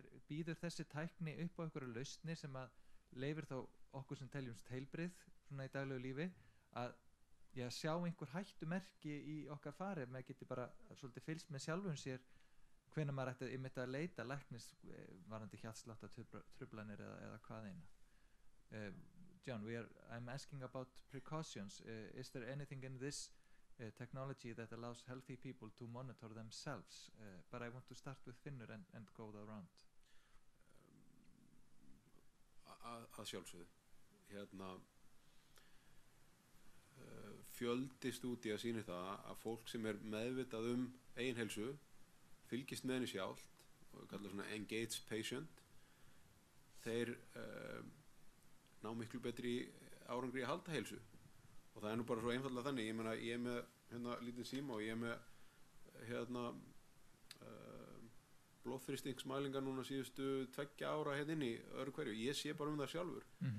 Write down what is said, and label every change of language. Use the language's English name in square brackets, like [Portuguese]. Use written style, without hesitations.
[Icelandic] Býður þessi tækni upp á einhverju lausnir sem að leyfir þá okkur sem teljumst heilbrigð svona í daglegu lífi að sjá einhver hættumerki í okkar fari ef maður geti bara svolítið fylgst með sjálfum sér hvenær maður ætti einmitt að leita læknis varandi hjartsláttartruflanir eða hvað eina. [English] John, I'm asking about precautions. Is there anything in this technology that allows healthy people to monitor themselves? But I want to start with Finnur and go around. [Icelandic] Að sjálfsögðu. Hérna fjöldi stúdía sýnir það að fólk sem er meðvitað eigin heilsu fylgist með henni sjálft og við kallum svona engaged patient þeir ná miklu betri árangri að halda heilsu og það er nú bara svo einfallega þannig ég meina ég er með hérna lítinn síma og ég er með hérna blóðþrýstingsmælingar núna síðustu 2 ára hérna inni öðru hverju, ég sé bara það sjálfur